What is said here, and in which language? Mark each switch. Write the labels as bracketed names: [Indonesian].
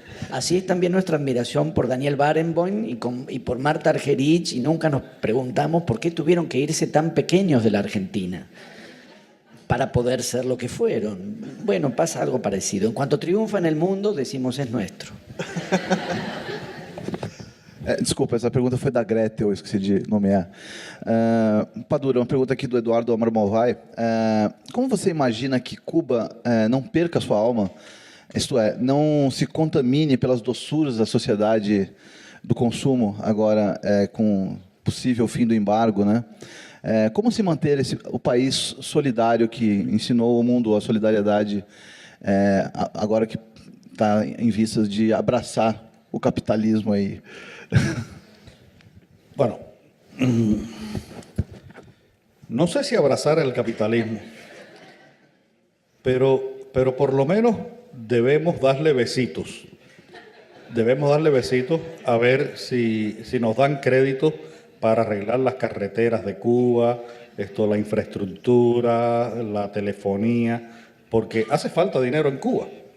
[Spanish] Así es también nuestra admiración por Daniel Barenboim y por Marta Argerich, y nunca nos preguntamos por qué tuvieron que irse tan pequeños de la Argentina para poder ser lo que fueron. Bueno, pasa algo parecido. En cuanto triunfa en el mundo, decimos es nuestro. [Portuguese] Desculpa, essa pergunta foi da Greta, eu esqueci de nomear. Padura, uma pergunta aqui do Eduardo Amor Malvai. Como você imagina que Cuba não perca sua alma, isto é, não se contamine pelas doçuras da sociedade do consumo, agora com possível fim do embargo, né? Como se manter o país solidário que ensinou o mundo a solidariedade, agora que está em vistas de abraçar o capitalismo aí? [Spanish] Bueno, no sé si abrazar el capitalismo, pero por lo menos debemos darle besitos. Debemos darle besitos a ver si nos dan crédito para arreglar las carreteras de Cuba, la infraestructura, la telefonía, porque hace falta dinero en Cuba.